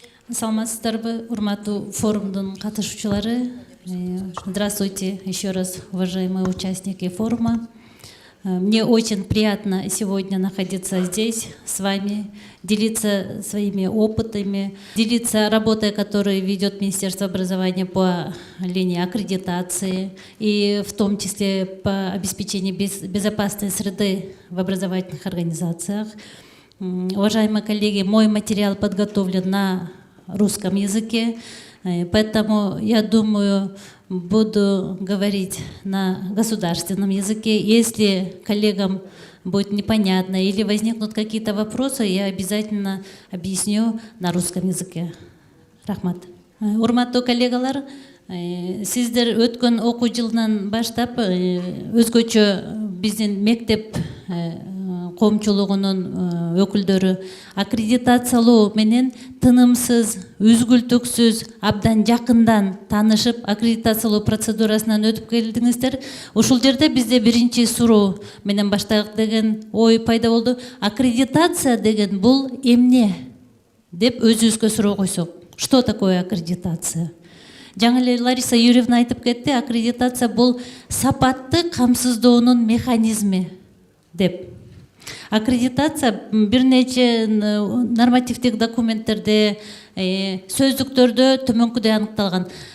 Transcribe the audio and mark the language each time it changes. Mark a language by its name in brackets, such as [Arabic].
[Kyrgyz] Саламатсыздарбы, урматтуу форумдун катышуучулары. [Russian] Здравствуйте еще раз, уважаемые участники форума. Мне очень приятно сегодня находиться здесь с вами, делиться своими опытами, делиться работой, которую ведет Министерство образования по линии аккредитации, и в том числе по обеспечению безопасной среды в образовательных организациях. Уважаемые коллеги, мой материал подготовлен на русском языке, поэтому я думаю, буду говорить на государственном языке. Если коллегам будет непонятно или возникнут какие-то вопросы, я обязательно объясню на русском языке. [Kyrgyz] Рахмат. Урматтуу коллегалар, сиздер өткөн окуу жылынан баштап өзгөчө биздин мектеп коомчулугунун өкүлдөрү аккредитациялоо менен тынымсыз, үзгүлтүксүз, абдан жакындан таанышып, аккредитациялоо процедурасынан өтүп келдиңиздер. Ушул жерде бизде биринчи суроо менен баштайлык деген ой пайда болду. Аккредитация деген бул эмне деп өзүбүзгө суроо койсок. [Russian] Что такое аккредитация? [Kyrgyz] Жаңы эле Лариса Юрьевна айтып кетти, аккредитация бул сапатты камсыздоонун механизми деп. Аккредитация бир нече нормативдик документтерде, сөздүктөрдө төмөнкүдөй аныкталган.